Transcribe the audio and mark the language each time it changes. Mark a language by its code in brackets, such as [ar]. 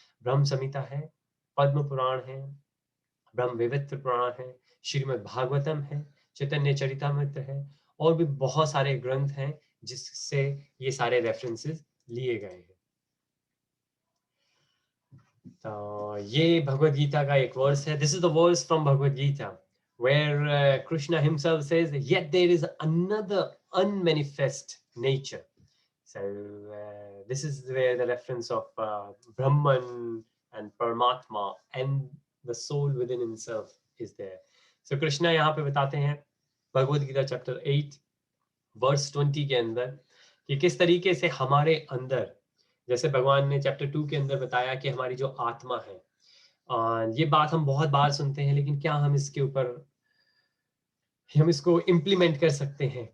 [hi] ब्रह्म संहिता है, पद्म पुराण है, ब्रह्म वैवर्त पुराण है, श्रीमद् भागवतम है, चैतन्य चरितामृत है, और भी बहुत सारे ग्रंथ हैं जिससे ये सारे रेफरेंसेस लिए गए हैं. तो ये भगवद गीता का एक वर्स है. [en] This is the verse from Bhagavad Gita where Krishna himself says, yet there is another unmanifest nature. So this is where the reference of Brahman and Paramatma and the soul within himself is there. [hi] So Krishna यहाँ पे बताते हैं Bhagavad Gita chapter 8 verse 20 के अंदर कि किस तरीके से हमारे अंदर, जैसे भगवान ने चैप्टर 2 के अंदर बताया कि हमारी जो आत्मा है, ये बात हम बहुत बार सुनते हैं, लेकिन क्या हम इसको इम्प्लीमेंट कर सकते हैं?